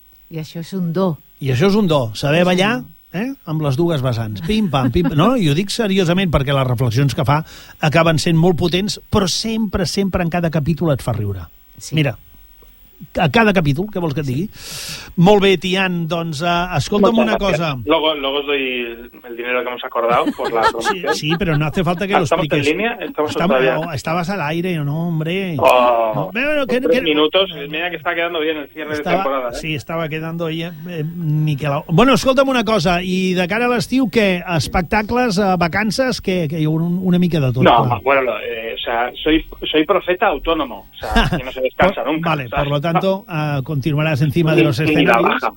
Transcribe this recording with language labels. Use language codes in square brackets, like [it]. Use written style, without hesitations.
[ca] I això és un do. I això és un do, saber ballar amb les dues vessants. Pim, pam, pim. No, i ho dic seriosament perquè les reflexions que fa acaben sent molt potents, però sempre, sempre en cada capítol et fa riure. Sí. Mira, a cada capítol, què vols que et digui? Sí. Molt bé, Tian, doncs escolta'm una cosa. [es] Luego os doy el dinero que hemos acordado por la promoción. Sí, però no hace falta que lo expliques. ¿Estamos en línea? Estamos estabas al aire, no, hombre. Oh, no, pero, ¿qué? Minutos, mira que está quedando bien el cierre de temporada. Sí, estaba quedando ahí niquelado. [ca] Bueno, escolta'm una cosa, i de cara a l'estiu, què? Espectacles, vacances, què? Que hi ha una mica de tot. No, clar. [es] soy profeta autónomo, que no se descansa nunca. Vale, ¿sabes? Por lo tanto, continuarás encima de los escenarios.